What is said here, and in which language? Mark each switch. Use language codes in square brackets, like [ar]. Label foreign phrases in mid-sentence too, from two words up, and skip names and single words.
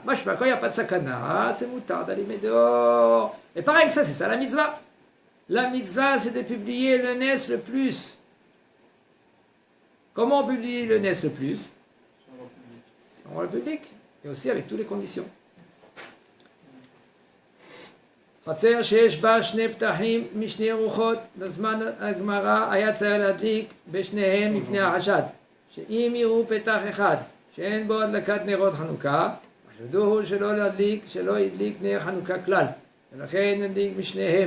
[fr] Moi, je ne sais pas, quand il n'y a pas de sakana, c'est moutard d'allumer dehors. Et pareil, ça, c'est ça la mitzvah. La mitzvah, c'est de publier le Nes le plus. Comment on publie le Nes le plus? On voit le public. Et aussi avec toutes les conditions. [he] חצר שיש בה 2 פתחים משני רוחות, בזמן הגמרא היה צריך להדליק בשניהם מפני החשד. שאם יראו פתח אחד, שאין בו הדלקת נרות חנוכה, החשדו הוא שלא ידליק נר חנוכה כלל, ולכן נדליק משניהם.